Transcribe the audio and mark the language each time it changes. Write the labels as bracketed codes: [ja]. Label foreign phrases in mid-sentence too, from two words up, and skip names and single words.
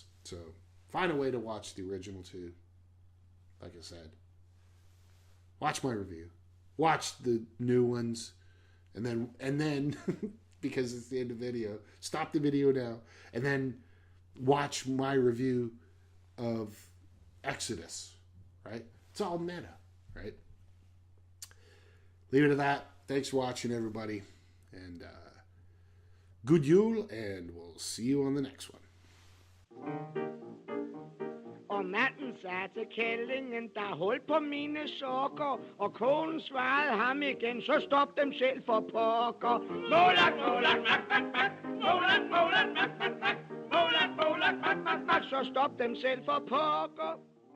[en] So find a way to watch the original too. Like I said, watch my review, watch the new ones, and then because it's the end of the video, stop the video now, and then watch my review of Exodus, right? It's all meta, right? Leave it at that. Thanks for watching, everybody, and good Yule, and we'll see you on the next one. [da] Og manden sagde til kællingen, der er hul på mine sokker, og konen svarede ham igen, så stop dem selv for pokker. Målak, målak, mak, mak, mak. Målak, målak, mak, mak, mak. Målak, målak, mak, mak, mak. Så stop dem selv for pokker.